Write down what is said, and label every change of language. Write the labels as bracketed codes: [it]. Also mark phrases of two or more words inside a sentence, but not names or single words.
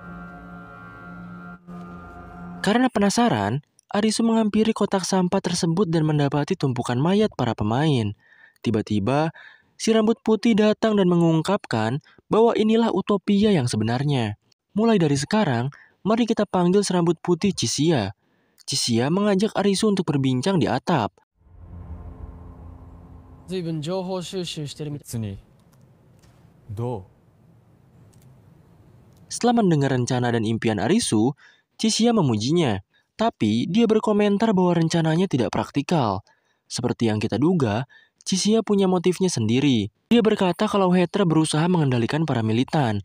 [id] Karena penasaran, Arisu menghampiri kotak sampah tersebut dan mendapati tumpukan mayat para pemain. Tiba-tiba, si rambut putih datang dan mengungkapkan bahwa inilah utopia yang sebenarnya. Mulai dari sekarang, mari kita panggil serambut putih Chisia. Chisia mengajak Arisu untuk berbincang di atap. [ja] 随分情報収集してるみたい。 [id] Setelah mendengar rencana dan impian Arisu, Chisia memujinya. Tapi dia berkomentar bahwa rencananya tidak praktikal. Seperti yang kita duga, Chisia punya motifnya sendiri. Dia berkata kalau hater berusaha mengendalikan para militan.